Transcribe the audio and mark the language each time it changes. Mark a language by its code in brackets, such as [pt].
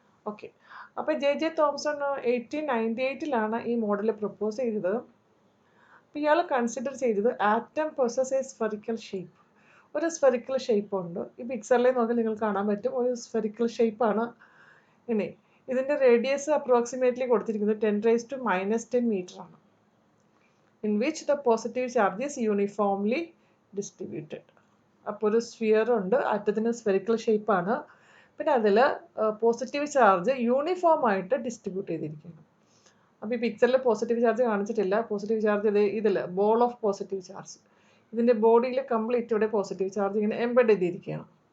[ml] Okay, അപ്പോൾ J Thomson 1898 ഈ model propose ചെയ്തത്. അപ്പോൾ ഇയാൾ കൺസിഡർ ചെയ്തത് [en] Atom possess a spherical shape. [ml] ഒരു സ്ഫെറിക്കൽ ഷേപ്പ് ഉണ്ട്. ഈ പിക്ചറിൽ നോക്കി നിങ്ങൾക്ക് കാണാൻ പറ്റും, ഒരു സ്ഫെറിക്കൽ ഷേപ്പാണ്. ഇനി ഇതിൻ്റെ റേഡിയസ് അപ്രോക്സിമേറ്റ്ലി കൊടുത്തിരിക്കുന്നത് 10⁻⁻10 മീറ്റർ ആണ്. [en] in which the positive charge is uniformly distributed. [ml] അപ്പോൾ ഒരു സ്ഫിയർ ഉണ്ട്, ആറ്റത്തിന് സ്ഫെറിക്കൽ ഷേപ്പാണ്, പിന്നെ അതിൽ പോസിറ്റീവ് ചാർജ് യൂണിഫോം ആയിട്ട് ഡിസ്ട്രിബ്യൂട്ട് ചെയ്തിരിക്കുന്നു. അപ്പോൾ ഈ പിക്ചറിൽ പോസിറ്റീവ് ചാർജ് കാണിച്ചിട്ടില്ല. പോസിറ്റീവ് ചാർജ് ഇതിൽ [en] ball of positive charge, [ml] ഇതിൻ്റെ ബോഡിയിൽ കംപ്ലീറ്റ് ഇവിടെ പോസിറ്റീവ് ചാർജ് ഇങ്ങനെ എംബെഡ് ചെയ്തിരിക്കുകയാണ്.